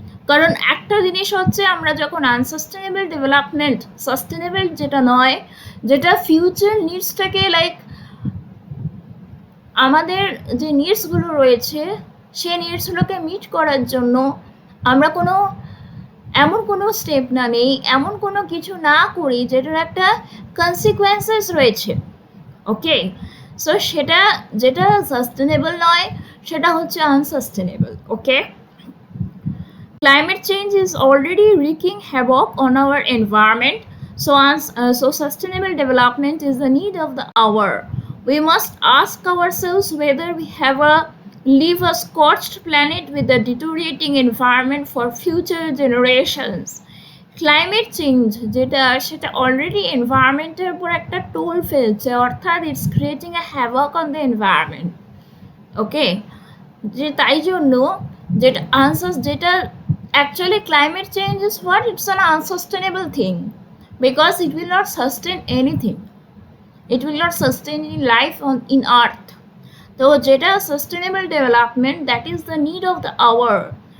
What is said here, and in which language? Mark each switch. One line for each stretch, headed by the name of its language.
Bangla: কারণ একটা জিনিস হচ্ছে, আমরা যখন আনসাস্টেনেবল ডেভেলপমেন্ট, সাস্টেনেবল যেটা নয়, যেটা ফিউচার নিডসটাকে লাইক আমাদের যে নিডসগুলো রয়েছে সেই নিডসগুলোকে মিট করার জন্য আমরা এমন কোনো স্টেপ না নেই, এমন কোনো কিছু না করি যেটার একটা কনসিকুয়েন্সেস রয়েছে। ওকে, সো সেটা যেটা সাস্টেনেবল নয় সেটা হচ্ছে আনসাস্টেনেবল। ওকে,
English: Climate change is already wreaking havoc on our environment, so sustainable development is the need of the hour. We must ask ourselves whether we have a leave a scorched planet with a deteriorating environment for future generations.
Bangla: Climate change যেটা সেটা already এনভায়রনমেন্টের উপর একটা toll ফেলছে, অর্থাৎ
English: It's creating a havoc on the environment. Okay,
Bangla: যে তাই জন্য যেটা যেটা
English: actually climate change is what, it's an unsustainable thing because it will not sustain anything, it will not sustain any life on in earth. So jeta sustainable development, that is the need of the hour.